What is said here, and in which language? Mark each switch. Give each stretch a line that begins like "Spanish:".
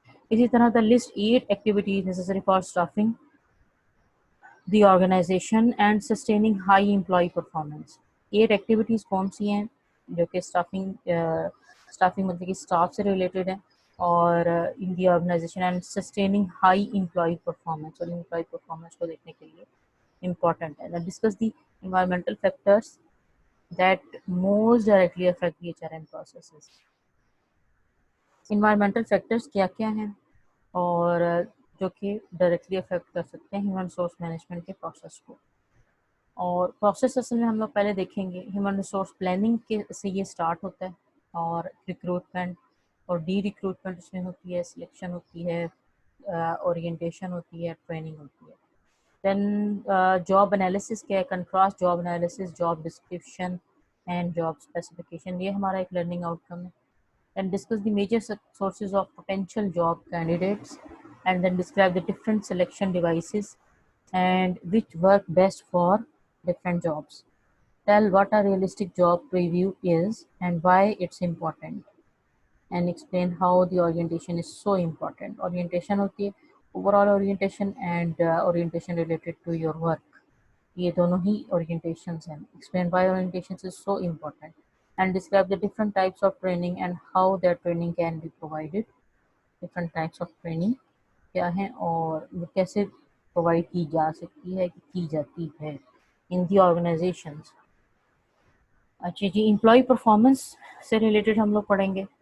Hindi: इसी तरह
English: The list 8 activities necessary for staffing the organization and sustaining high employ performance.
Hindi: 8 activities कौन सी हैं जो कि स्टाफिंग मतलब कि स्टाफ से रिलेटेड है, और
English: in the organization and sustaining high employ performance,
Hindi: और एम्प्लॉय परफॉर्मेंस को देखने के लिए इम्पॉर्टेंट है।
English: Discuss the environmental factors that most directly affect the HRM processes.
Hindi: environmental factors क्या क्या हैं और जो कि डायरेक्टली अफेक्ट कर सकते हैं ह्यूमन रिसोर्स मैनेजमेंट के प्रोसेस को। और प्रोसेस असल में हम लोग पहले देखेंगे ह्यूमन रिसोर्स प्लानिंग के से ये स्टार्ट होता है, और रिक्रूटमेंट और डी रिक्रूटमेंट उसमें होती है, सिलेक्शन होती है, ओरिएंटेशन होती है, ट्रेनिंग होती है। देन जॉब एनालिसिस क्या है, contrast job analysis, job description and job specification, ये हमारा एक लर्निंग आउटकम है।
English: Then discuss the major sources of potential job candidates, and then describe the different selection devices and which work best for different jobs. Tell what a realistic job preview is and why it's important, and explain how the orientation is so important.
Hindi: Orientation होती है
English: overall orientation and orientation related to your work,
Hindi: ये दोनों ही orientations हैं.
English: Explain why orientations is so important and describe the different types of training and how their training can be provided. Different types of training
Hindi: क्या हैं और वो कैसे provide की जा सकती है, की जाती है
English: In the organizations.
Hindi: अच्छा जी, एम्प्लॉय परफॉर्मेंस से रिलेटेड हम लोग पढ़ेंगे।